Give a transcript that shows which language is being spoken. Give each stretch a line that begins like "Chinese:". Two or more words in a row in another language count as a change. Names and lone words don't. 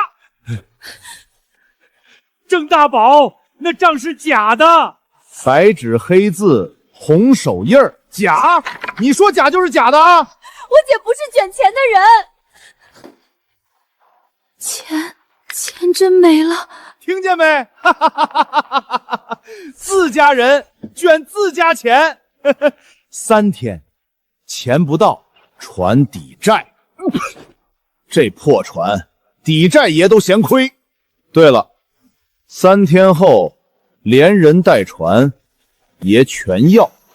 Chinese: 郑大宝，那账是假的。白紙黑字，紅手印儿，假？你說假就是假的啊！我姐不是卷钱的人，钱真没了，听見沒？自家人卷自家錢，3天，錢不到，船抵債。這破船，抵債爺都嫌虧。對了，3天後，連人帶船，爺全要。